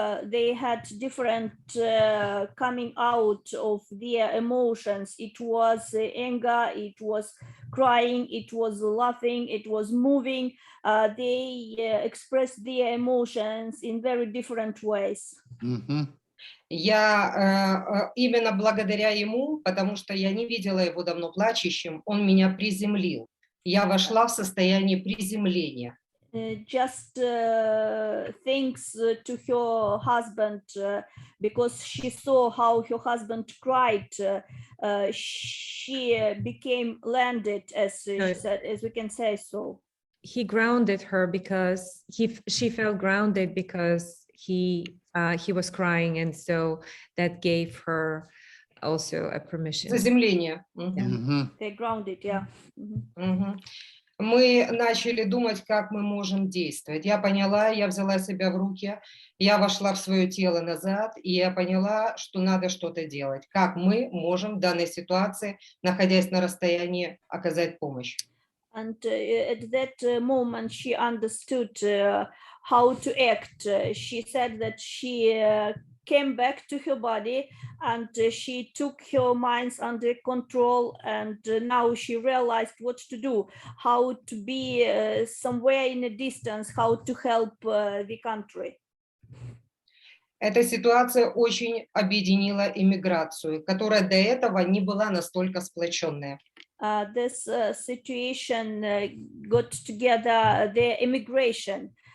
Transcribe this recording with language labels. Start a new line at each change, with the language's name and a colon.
English: They had different coming out of their emotions. It was anger, it was crying, it was laughing, it was moving. They expressed their emotions in very different ways.
Russian: Я именно благодаря ему, потому что я не видела его давно плачущим, он меня приземлил. Я вошла в состояние приземления.
English: Just thanks to her husband, because she saw how her husband cried, she became landed, as she said, as we can say so. He grounded her because she felt grounded because he was crying, and so that gave her also a permission.
Russian: Заземление.
English: They grounded, yeah.
Russian: Мы начали думать, как мы можем действовать. Я поняла, я взяла себя в руки, я вошла в свое тело назад, и я поняла, что надо что-то делать. Как мы можем в данной ситуации, находясь на расстоянии, оказать помощь.
English: And at that moment, she understood how to act. She said that she came back to her body and she took her minds under control, and now she realized what to do, how to be somewhere in a distance, how to help the country.
Russian: Эта ситуация очень объединила иммиграцию, которая до этого не была настолько сплоченная.
English: This situation got together the immigration.